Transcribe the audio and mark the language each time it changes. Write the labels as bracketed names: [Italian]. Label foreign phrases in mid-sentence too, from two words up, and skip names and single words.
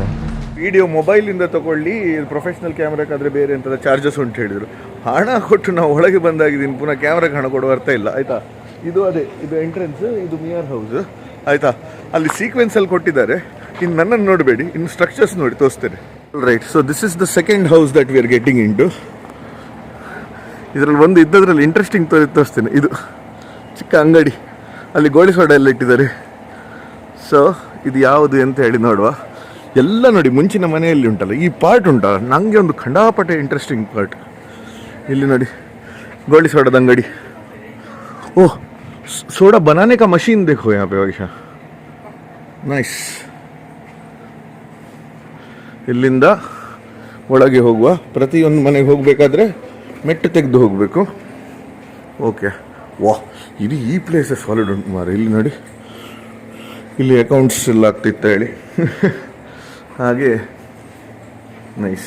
[Kannada] ವಿಡಿಯೋ ಮೊಬೈಲಿಂದ ತಗೊಳ್ಳಿ, [English] professional camera [Kannada] ಬೇರೆ ಎಂಥದ ಚಾರ್ಜಸ್ ಉಂಟು ಹೇಳಿದರು. ಹಣ ಕೊಟ್ಟು ನಾವು ಒಳಗೆ ಬಂದಾಗಿದ್ದೀನಿ, ಪುನಃ ಕ್ಯಾಮ್ರಾಗೆ ಹಣ ಕೊಡುವ ಅರ್ಥ ಇಲ್ಲ, ಆಯಿತಾ? ಇದು ಅದೇ, ಇದು ಎಂಟ್ರೆನ್ಸ್, ಇದು ಮಿಯಾರ್ ಹೌಸ್, ಆಯಿತಾ? ಅಲ್ಲಿ ಸೀಕ್ವೆನ್ಸಲ್ಲಿ ಕೊಟ್ಟಿದ್ದಾರೆ. ಇನ್ನು ನನ್ನನ್ನು ನೋಡಬೇಡಿ, ಇನ್ನು ಸ್ಟ್ರಕ್ಚರ್ಸ್ ನೋಡಿ ತೋರಿಸ್ತೇನೆ. ರೈಟ್. [English] so this is the second house that we are getting in to. [Kannada] ಇದರಲ್ಲಿ ಒಂದು ಇದ್ದದ್ರಲ್ಲಿ ಇಂಟ್ರೆಸ್ಟಿಂಗ್ ತೋರಿಸ್ತೇನೆ. ಇದು ಚಿಕ್ಕ ಅಂಗಡಿ, ಅಲ್ಲಿ ಗೋಳಿ ಸೋಡಾ ಎಲ್ಲ ಇಟ್ಟಿದ್ದಾರೆ. ಸೊ ಇದು ಯಾವುದು ಅಂತ ಹೇಳಿ ನೋಡುವ. ಎಲ್ಲ ನೋಡಿ, ಮುಂಚಿನ ಮನೆಯಲ್ಲಿ ಉಂಟಲ್ಲ ಈ ಪಾರ್ಟ್ ಉಂಟಲ್ಲ, ನನಗೆ ಒಂದು ಖಂಡಾಪಟ್ಟೆ [English] interesting part. [Kannada] ಇಲ್ಲಿ ನೋಡಿ, ಗೋಳಿ ಸೋಡಾದ ಅಂಗಡಿ. ಓಹ್, [Hindi] सोडा बनाने का मशीन देखो यहाँ पे वैसा नाइस. [Kannada] ಇಲ್ಲಿಂದ ಒಳಗೆ ಹೋಗುವ. ಪ್ರತಿಯೊಂದು ಮನೆಗೆ ಹೋಗಬೇಕಾದ್ರೆ ಮೆಟ್ಟು ತೆಗೆದು ಹೋಗಬೇಕು. ಓಕೆ, ವಾಹ್, ಇದು ಈ [English] place solid [Kannada] ಉಂಟು ಮಾರ. ಇಲ್ಲಿ ನೋಡಿ, ಇಲ್ಲಿ ಅಕೌಂಟ್ಸ್ ಎಲ್ಲ ಆಗ್ತಿತ್ತ ಹೇಳಿ ಹಾಗೆ ನೈಸ್.